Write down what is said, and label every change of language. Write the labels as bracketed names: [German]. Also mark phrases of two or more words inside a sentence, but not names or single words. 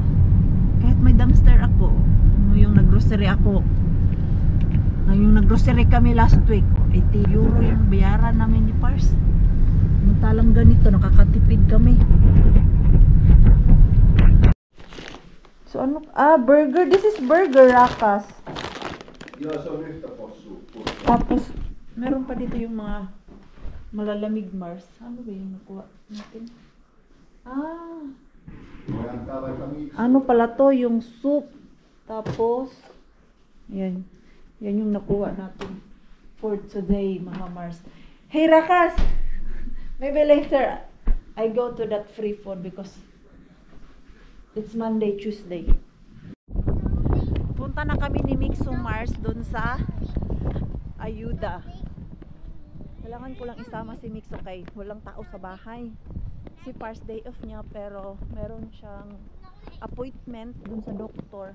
[Filipino] Kahit may dumpster ako, yung naggrocery ako. Yung naggrocery kami [English] last week, [Filipino] 80 euro yung bayaran namin ni Pars. Talang ganito, nakakatipid kami. So ano, burger, [English] this is burger Rakas. [Finnish] Joo, se on yhtä possua. [Filipino] Tapos, meron pa dito yung mga malalamig Mars. Ano ba yung nakuha natin? [Finnish] Voi antaa vaikka miksi. [Filipino] Ano pala to? Yung soup. Tapos, yan. Yan yung nakuha natin [English] for today, [Filipino] mga Mars. [English] Hey, Rakas! Maybe later, I go to that free food because it's Monday, Tuesday. [Filipino] Punta na kami ni Mixo Mars dun sa ayuda. Kailangan ko lang isama si Mixo kay walang tao sa bahay. Si Pars day off niya pero meron siyang appointment dun sa doktor.